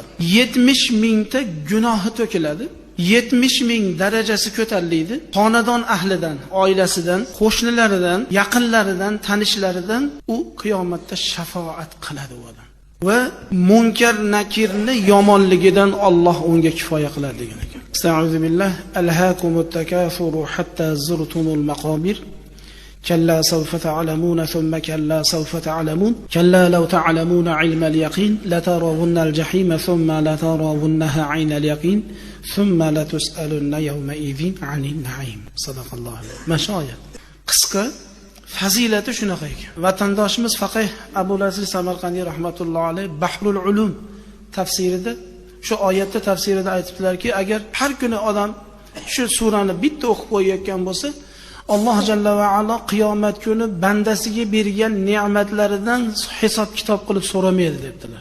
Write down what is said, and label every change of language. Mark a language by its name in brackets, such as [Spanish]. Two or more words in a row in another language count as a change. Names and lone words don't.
[Uzbek] 70,000 ta gunohi to'kiladi. 70,000 darajasi ko'tariladi. Xonadon ahlidan, oilasidan, qo'shnilaridan, yaqinlaridan, tanishlaridan u qiyomatda shafaat qiladi u odam. Va munkar nakirni yomonligidan Alloh unga kifoya qiladi degan ekan. [Arabic] أستغفر الله. ألهاكم التكاثر حتى زرتم المقابر. كلا سوف تعلمون ثم كلا سوف تعلمون كلا لو تعلمون علم اليقين لترون الجحيم ثم لترونها عين اليقين ثم لتسألن يومئذ عن النعيم. صدق الله. Mashoya. [Uzbek] Qisqa fazilati shunaqa ekan. Vatandoshimiz faqih Abul Aziz Samarqandiy [Arabic] رحمة الله عليه [Uzbek] Bahrul Ulum tafsirida shu oyatda tafsirida aytibdilarki, agar har kuni odam shu surani bitta o'qib qo'yayotgan bo'lsa, Alloh [Arabic] جل وعلا [Uzbek] qiyomat kuni bandasiga bergan ne'matlaridan hisob kitob qilib so'ramaydi debdilar.